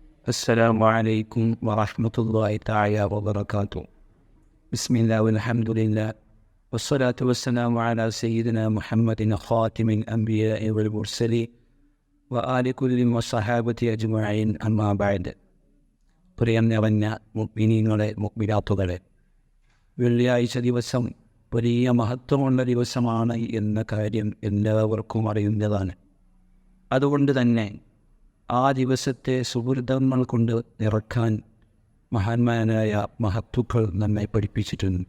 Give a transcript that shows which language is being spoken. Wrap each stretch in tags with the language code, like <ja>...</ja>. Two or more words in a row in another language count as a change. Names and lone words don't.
<ar>السلام عليكم ورحمة الله تعالى وبركاته. بسم الله والحمد لله والصلاة والسلام على سيدنا محمد خاتم الأنبياء والمرسلين وآل كل والصحابة أجمعين أما بعد.</ar> <ml>പ്രിയം നിറഞ്ഞ മുഅ്മിനീങ്ങളെ മുഅ്മിനാത്തുകളെ, വെള്ളിയാഴ്ച ദിവസം വലിയ മഹത്വമുള്ള ദിവസമാണ് എന്ന കാര്യം എല്ലാവർക്കും അറിയുന്നതാണ്. അതുകൊണ്ട് തന്നെ ആ ദിവസത്തെ സുഹൃതങ്ങൾ കൊണ്ട് നിറക്കാൻ മഹാന്മാരായ മഹത്തുക്കൾ നമ്മെ പഠിപ്പിച്ചിട്ടുണ്ട്.</ml>